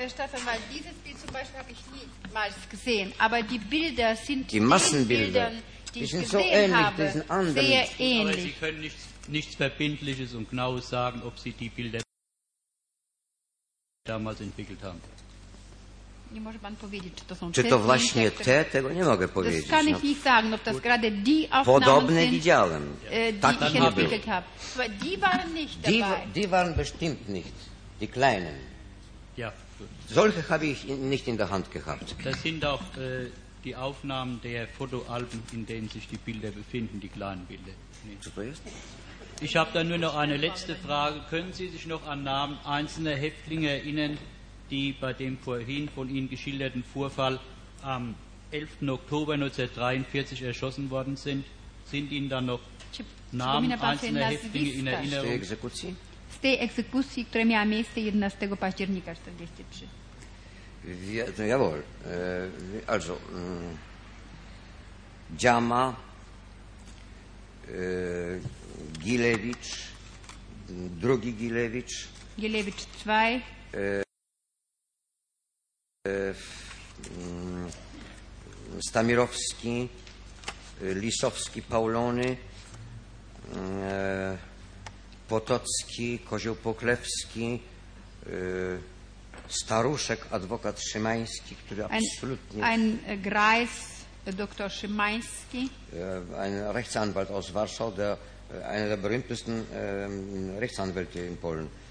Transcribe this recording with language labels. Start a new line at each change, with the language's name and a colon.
German: Staffan, dieses Bild zum Beispiel habe ich niemals gesehen, aber die Bilder sind die Massenbilder. die ich gesehen habe, sehr ähnlich. Aber Sie können nichts Verbindliches und Genaues sagen, ob Sie die Bilder damals entwickelt haben.
Polish: Nie może pan powiedzieć, czy to są czy te, to właśnie te, te, tego nie mogę powiedzieć.
German: Das kann ich nicht sagen, ob das gerade die Aufnahmen
Polish: podobne
German: sind,
Polish: widziałem. Tak
German: ich entwickelt habe. Die waren nicht dabei. Die waren bestimmt nicht, die kleinen. Ja. Solche habe ich nicht in der Hand gehabt. Das sind auch die Aufnahmen der Fotoalben, in denen sich die Bilder befinden, die kleinen Bilder. Nee. Ich habe da nur noch eine letzte Frage. Können Sie sich noch an Namen einzelner Häftlinge erinnern, die bei dem vorhin von Ihnen geschilderten Vorfall am 11. Oktober 1943 erschossen worden sind? Sind Ihnen dann noch Namen einzelner Häftlinge in Erinnerung?
Polish: Z tej egzekucji, która miała miejsce 11 października 43.
German: Jawohl. Also Dziama, Gilewicz,
Polish: drugi
German: Gilewicz. Gilewicz 2.
Polish: Stamirowski, Lisowski, Paulony, Potocki, Kozioł Poklewski, Staruszek, adwokat Szymański, który absolutnie...
German: Ein Greis, doktor Szymański. Ein Rechtsanwalt aus Warschau, einer der berühmtesten Rechtsanwälte in Polen.